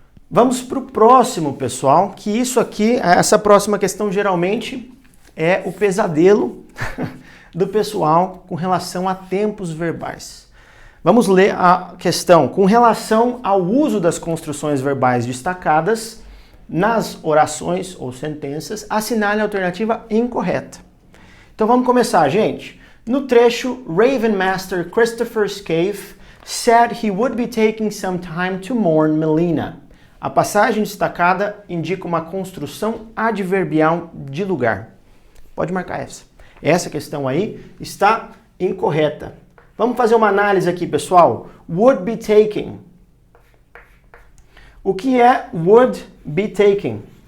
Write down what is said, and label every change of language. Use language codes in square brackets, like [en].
[pt] Vamos para o próximo, pessoal, que isso aqui, essa próxima questão geralmente é o pesadelo do pessoal com relação a tempos verbais. Vamos ler a questão. Com relação ao uso das construções verbais destacadas nas orações ou sentenças, assinale a alternativa incorreta. Então vamos começar, gente. No trecho, [en] Raven Master Christopher Scaife said he would be taking some time to mourn Melina. [pt] A passagem destacada indica uma construção adverbial de lugar. Pode marcar essa. Essa questão aí está incorreta. Vamos fazer uma análise aqui, pessoal. [en] Would be taking. [pt] O que é [en] would be taking?